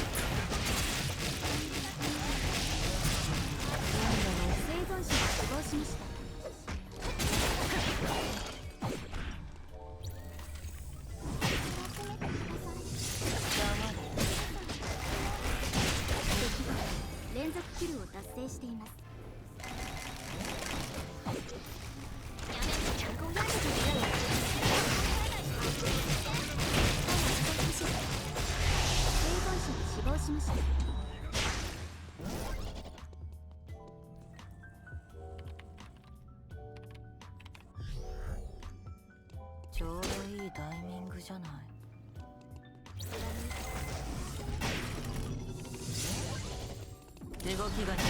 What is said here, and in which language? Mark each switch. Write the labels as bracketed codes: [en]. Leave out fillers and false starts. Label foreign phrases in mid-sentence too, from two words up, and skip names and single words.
[ja] 生存者が死亡しました。連続キルを達成しています。 [zh] 成功压制住敌人了。 [ja] 生存者が死亡しました。ちょうどいいタイミングじゃない動きが鈍い足りない